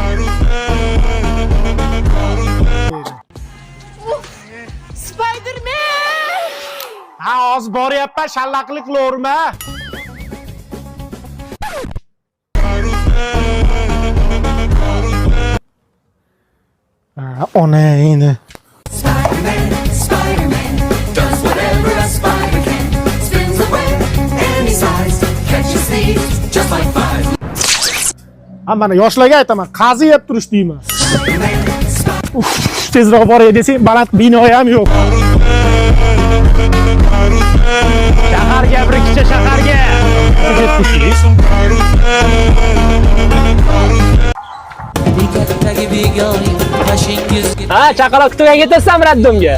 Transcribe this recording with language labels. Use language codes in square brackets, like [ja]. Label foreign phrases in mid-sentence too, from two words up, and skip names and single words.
[en] Spider-Man! [uz] Ha, hozir boryapman, shallaqlik qilaverma. Ha, ona endi. [en] Spider-Man, Spider-Man, does whatever a spider can. Spins a web any size, catches thieves just like flies. [uz] Ha, mana yoshlarga aytaman, qaziyab turish deyman. Tezroq boray desang, baland bino ham yo'q. Shaharga, bir kichik shaharga. Ha, chaqaloq kutgan ketasanmi raddumga?